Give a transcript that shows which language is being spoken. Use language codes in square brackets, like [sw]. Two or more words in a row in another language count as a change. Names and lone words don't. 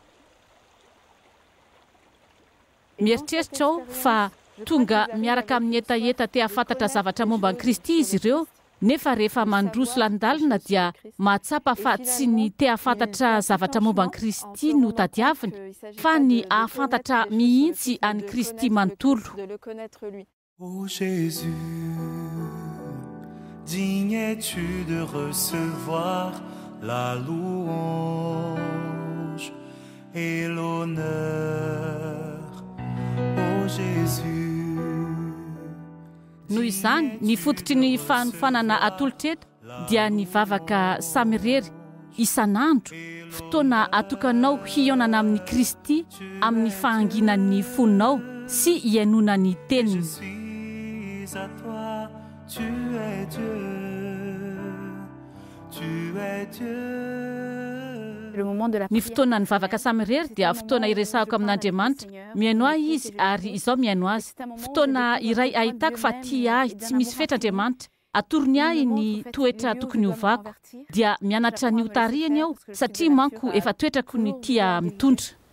[mg] Mieritreritra aho fa tonga miaraka amin'ny etaeta te hafantatra zavatra momba ny Kristy izy ireo, nefa rehefa mandroso landalina dia mahatsapa fa tsy ny te hafantatra zavatra momba ny Kristy no tadiaviny, fa ny ahafantatra mihitsy any Kristy manontolo. [fr] Ô Jésus, digne es-tu de recevoir la louange et l'honneur. Ô Jésus. [mg] Noho izany, ny fototry ny fanofanana atolotra eto dia nivavaka samirery isan'andro, fotoana atokanao hionana amin'ny Kristy amin'ny fahanginan'ny fonao sy hiainonany teniny. [fr] À toi, tu es Dieu, tu es Dieu. [mg] Ny fotoana nivavaka samirery dia fotoana iresahako amin'Andriamanitra, miaino ahy izy ary izaho miaino azy. Fotoana iray ahitako fa tia ahy tsy misy fetra Andriamanitra, atorony ahy ny toetra tokony hovako, dia mianatra ny hotarihany aho satria manko efa toetrako ny tia mitondra.